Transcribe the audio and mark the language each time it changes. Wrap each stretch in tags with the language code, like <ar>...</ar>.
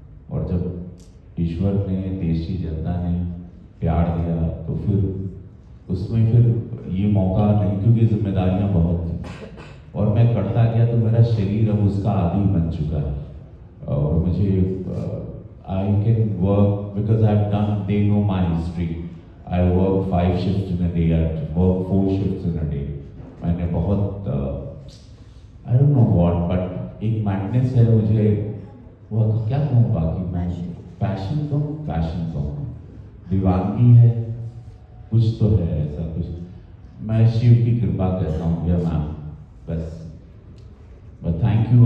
<hi>और जब ईश्वर ने, देश की जनता ने प्यार दिया, तो फिर उसमें फिर ये मौका नहीं, क्योंकि जिम्मेदारियां बहुत थी और मैं करता गया, तो मेरा शरीर अब उसका आदी बन चुका है। और मुझे</hi> <en>I can work because I have done, they know my history. I work 5 shifts in a day, I work 4 shifts in a day।</en> <hi>मैंने बहुत</hi> <en>I don't know what, but</en> <hi>एक मैडनेस है मुझे, वो क्या कहूँ, बाकी मैं पैशन कहूँ, दीवानगी है, कुछ तो है ऐसा कुछ। मैं शिव की कृपा कहता हूँ भैया मैम, बस।</hi> <en>But thank you.</en>